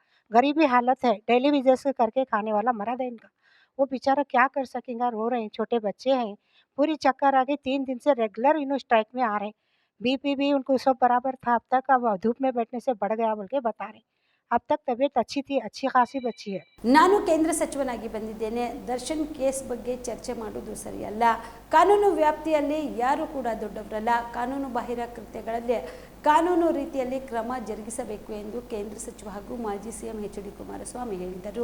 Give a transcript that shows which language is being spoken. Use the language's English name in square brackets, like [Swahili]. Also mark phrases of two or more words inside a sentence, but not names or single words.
[Hindi] गरीबी हालत है, [English] daily wages [Hindi] करके खाने वाला मर्द है इनका। वो बेचारा क्या कर सकेगा, रो रहे हैं, छोटे बच्चे हैं, पूरी चक्कर आ गई। 3 दिन से रेगुलर इन्हों स्ट्राइक में आ रहे हैं। बीपी भी उनको सब बराबर था अब तक, अब धूप में बैठने से बढ़ गया बोल के बता रहे। अब तक तबीयत अच्छी थी, अच्छी खासी बच्ची है। [Kannada] ನಾನು ಕೇಂದ್ರ ಸಚಿವನಾಗಿ ಬಂದಿದ್ದೇನೆ. ದರ್ಶನ್ ಕೇಸ್ ಬಗ್ಗೆ ಚರ್ಚೆ ಮಾಡುವುದು ಸರಿಯಲ್ಲ. ಕಾನೂನು ವ್ಯಾಪ್ತಿಯಲ್ಲಿ ಯಾರು ಕೂಡ ದೊಡ್ಡವರಲ್ಲ. ಕಾನೂನು ಬಾಹಿರ ಕೃತ್ಯಗಳಲ್ಲಿ ಕಾನೂನು ರೀತಿಯಲ್ಲಿ ಕ್ರಮ ಜರುಗಿಸಬೇಕು ಎಂದು ಕೇಂದ್ರ ಸಚಿವ ಹಾಗೂ ಮಾಜಿ ಸಿಎಂ ಎಚ್.ಡಿ. ಕುಮಾರಸ್ವಾಮಿ ಹೇಳಿದರು.